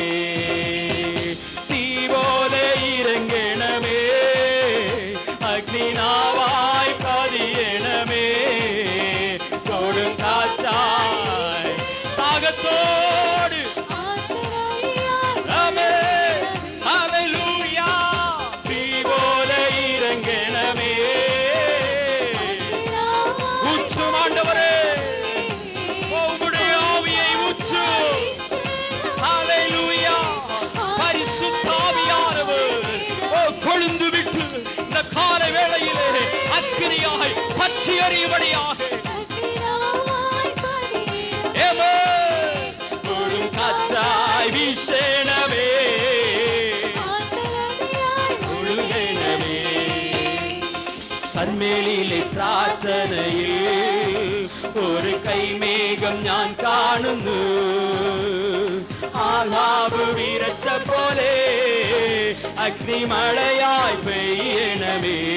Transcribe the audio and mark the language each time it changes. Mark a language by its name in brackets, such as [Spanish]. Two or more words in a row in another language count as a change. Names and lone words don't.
[Malayalam] തീ പോലെ ഇറങ്ങണമേ, അഗ്നിനാവായി പതിയണമേ, കൊടും കാറ്റായി താകത്തോട്. ആമേൻ ഹല്ലേലൂയ. തീ പോലെ ഇറങ്ങണമേ, [Tamil] ஊற்றும் ஆண்டவரே, உம்முடைய ஆவியை ஊற்று. ஹல்லேலூயா. பரிசுத்த ஆவியானவர் கொழுந்து விட்டு இந்த காலை வேளையிலே அக்கினியாய் பற்றி எறியும்படியாக. கொடும் காற்றாய் வீசணமே, ஒழுகணமே. [Malayalam] കർമ്മേലിലെ പ്രാർത്ഥനയിൽ ഒരു കൈമേഘം ഞാൻ കാണുന്നു. ആഹാബ് വിറച്ച പോലെ അഗ്നിമഴയായി പെയ്യണമേ.